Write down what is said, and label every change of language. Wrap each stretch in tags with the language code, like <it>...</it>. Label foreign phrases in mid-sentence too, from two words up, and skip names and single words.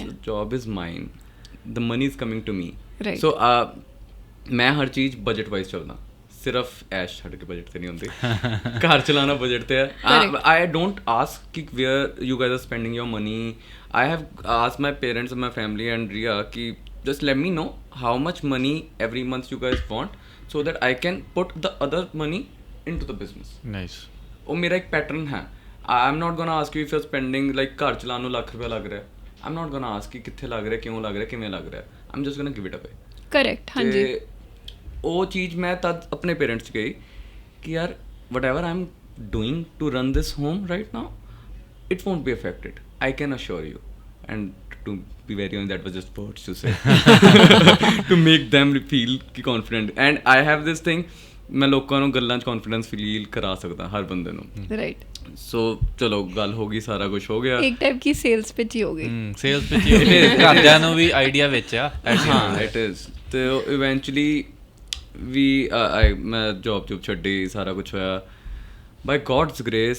<en>Job is mine, the money is coming to me. Right.</en> <pa>ਸੋ ਮੈਂ ਹਰ ਚੀਜ਼ ਬਜਟ ਵਾਈਜ਼ ਚੱਲਦਾ, ਸਿਰਫ ਐਸ਼ ਛੱਡ ਕੇ ਬਜਟ ਤੇ ਨਹੀਂ ਹੁੰਦੀ, ਘਰ ਚਲਾਉਣਾ ਬਜਟ ਤੇ ਹੈ।</pa> <en>I don't ask ਕਿ where you guys are spending your money, I have ask my parents, my family and Riya ਕਿ just let me know how much money every month you guys want so that I can put the other money into the business. Nice.</en> <pa>ਉਹ ਮੇਰਾ ਇੱਕ ਪੈਟਰਨ ਹੈ।</pa> <en>I'm not gonna ask you if you're spending like</en> <pa>ਘਰ ਚਲਾਉਣ ਨੂੰ ਲੱਖ ਰੁਪਇਆ ਲੱਗ ਰਿਹਾ,</pa> <en>I'm not gonna ask</en> <pa>ਕਿ ਕਿੱਥੇ ਲੱਗ ਰਿਹਾ, ਕਿਉਂ ਲੱਗ ਰਿਹਾ, ਕਿਵੇਂ ਲੱਗ ਰਿਹਾ,</pa> <en>I'm just gonna give it away.</en> <pa>ਕਰੈਕਟ। ਹਾਂਜੀ, ਉਹ ਚੀਜ਼ ਮੈਂ ਤਦ ਆਪਣੇ ਪੇਰੈਂਟਸ 'ਚ ਗਈ ਕਿ ਯਾਰ</pa> <en>whatever I'm doing to run this home right now, it won't be affected, I can assure you. And to be very honest, that was just words to say to make them feel confident. And I have this thing,</en> <pa>ਮੈਂ ਲੋਕਾਂ ਨੂੰ ਗੱਲਾਂ 'ਚ</pa> <en>confidence feel</en> <pa>ਕਰਾ ਸਕਦਾ ਹਰ ਬੰਦੇ ਨੂੰ। ਰਾਈਟ। ਸੋ ਚਲੋ ਗੱਲ ਹੋ ਗਈ, ਸਾਰਾ ਕੁਝ ਹੋ ਗਿਆ, ਇੱਕ ਟਾਈਪ ਕੀ</pa> <en>sales pitch</en> <pa>ਹੀ ਹੋ ਗਈ।</pa> <en>sales pitch</en> <pa>ਹੀ ਘਰਦਿਆਂ ਨੂੰ ਵੀ ਆਈਡੀਆ ਵਿੱਚ ਆ।</pa> <en>ਹਾਂ it is.</en> <pa>ਤੇ ਇਵੈਂਚੁਅਲੀ ਵੀ ਮੈਂ ਜੋਬ ਛੱਡੀ, ਸਾਰਾ ਕੁਝ ਹੋਇਆ</pa> <en>by God's grace.</en>